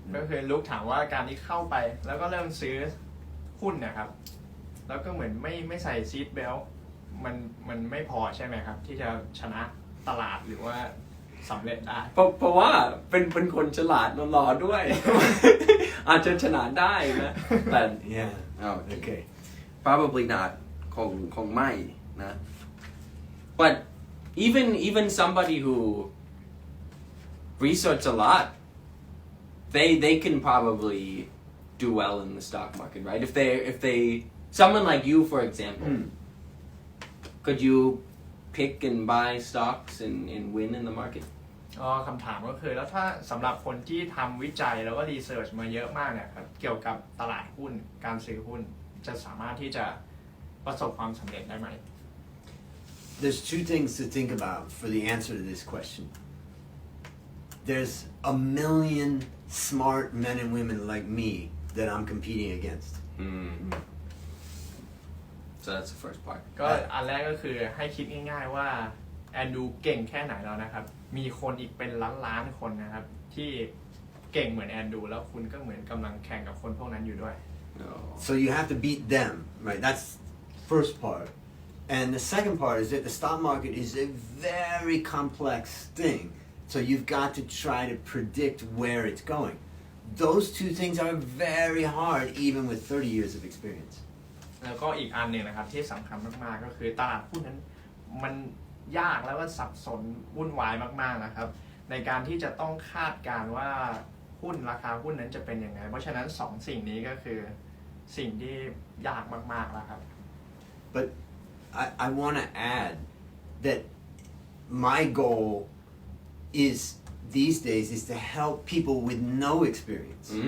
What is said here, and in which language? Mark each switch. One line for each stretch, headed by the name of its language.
Thai: ก็คือลุกถามว่าการที่เข้าไปแล้วก็เริ่มซื้อหุ้นนะครับแล้วก็เหมือนไม่ใส่ซีทเบลต์มันไม่พอใช่ไหมครับที่จะชนะตลาดหรือว่าสำเร็จได้ เพราะว่าเป็นคนฉลาดหล่อๆด้วย อาจจะชนะได้นะแต่
English: Yeah. Oh, Okay. probably not
Thai: คงไม่นะ
English: but even somebody who research a lot they can probably do well in the stock market, right? If they someone like you, for example, could you pick and buy stocks and win in the market?
Thai: คำถามก็คือแล้วถ้าสำหรับคนที่ทำวิจัยแล้วก็รีเสิร์ชมาเยอะมากเนี่ยครับเกี่ยวกับตลาดหุ้นการซื้อหุ้นจะสามารถที่จะประสบความสำเร็จได้ไหม
English: There's two things to think about for the answer to this question. There's a million smart men and women like me that I'm competing against. So that's the first part.
Thai: ก็อันแรกก็คือให้คิดง่ายๆว่าแอนดูเก่งแค่ไหนแล้วนะครับมีคนอีกเป็นล้านๆคนนะครับที่เก่งเหมือนแอนดูแล้วคุณก็เหมือนกำลังแข่งกับคนพวกนั้นอยู่ด้วย
English: No. So you have to beat them, right? That's first part. And the second part is that the stock market is a very complex thing. So you've got to try to predict where it's going. Those two things are very hard even with 30 years of experience.
Thai: แล้วก็อีกอันหนึ่งนะครับที่สำคัญมากๆก็คือตลาดหุ้นนั้นมันยากแล้วก็สับสนวุ่นวายมากๆนะครับในการที่จะต้องคาดการณ์ว่าหุ้นราคาหุ้นนั้นจะเป็นยังไงเพราะฉะนั้นสองสิ่งนี้ก็คือสิ่งที่ยากมากๆแล้วครับ
English: But I want to add that my goal is these days is to help people with no experience.